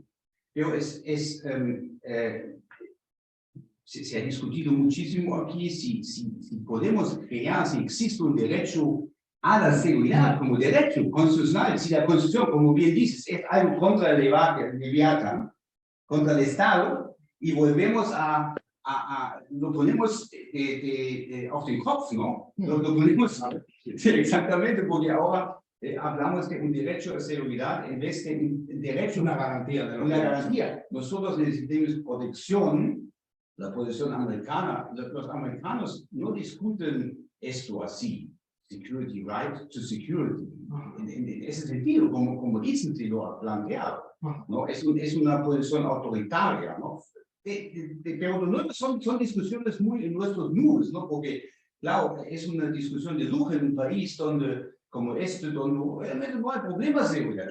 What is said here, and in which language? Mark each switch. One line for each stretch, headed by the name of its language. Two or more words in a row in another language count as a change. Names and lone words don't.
Spanish: Pero se ha discutido muchísimo aquí si podemos crear, si existe un derecho a la seguridad como derecho constitucional, si la Constitución, como bien dices, es algo contra el Leviatán, contra el Estado, y volvemos lo ponemos
German: auf den Kopf,
Spanish: ¿no? Lo ponemos, sí, exactamente, porque ahora hablamos de un derecho a seguridad en vez de un derecho, Una garantía. una garantía. Nosotros necesitamos protección, la protección americana. Los americanos no discuten esto así.
English: Security, right to security.
Spanish: En ese sentido, como Issensee lo ha planteado, ¿no? Es una posición autoritaria, ¿no? Pero no son discusiones muy en nuestros nubes, ¿no? Porque, claro, es una discusión de lujo en un país donde, como donde realmente no hay problemas de seguridad.